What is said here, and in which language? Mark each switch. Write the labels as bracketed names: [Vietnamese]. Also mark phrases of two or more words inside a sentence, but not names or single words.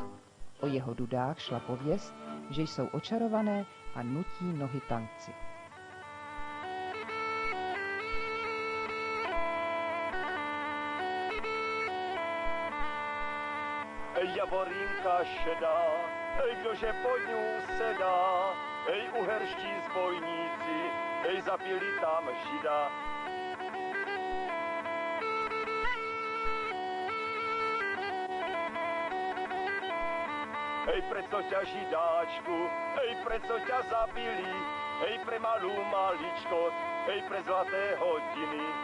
[Czech] O jeho dudách šla pověst, že jsou očarované a nutí nohy tanci. [Slovak] Javorinka šedá, kdože pod ňou sedá, uherští zbojníci, zabili tam Žida. Preco ťa Židáčku, preco ťa zabili, pre malú maličkosť, pre zlaté hodiny.